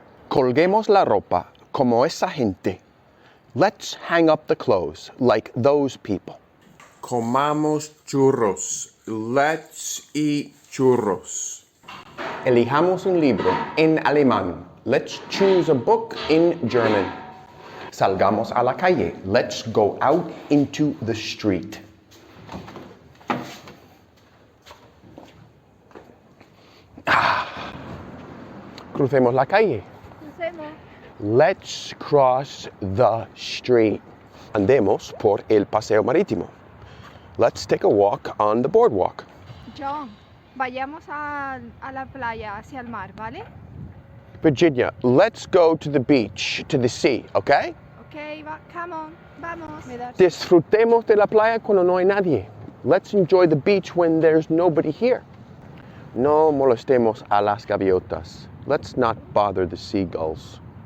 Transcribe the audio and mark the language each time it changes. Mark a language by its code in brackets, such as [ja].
[es] Colguemos la ropa como esa gente. [en] Let's hang up the clothes like those people. [es] Comamos churros. [en] Let's eat churros. [es] Elijamos un libro en alemán. [en] Let's choose a book in German. [es] Salgamos a la calle. [en] Let's go out into the street. [es] Crucemos la calle. Crucemos. [en] Let's cross the street. [es] Andemos por el paseo marítimo. [en] Let's take a walk on the boardwalk. [es] John, vayamos a la playa, hacia el mar, ¿vale? [en] Virginia, let's go to the beach, to the sea, okay? Okay, come on, [es] vamos. Disfrutemos de la playa cuando no hay nadie. [en] Let's enjoy the beach when there's nobody here. [es] No molestemos a las gaviotas. [en] Let's not bother the seagulls.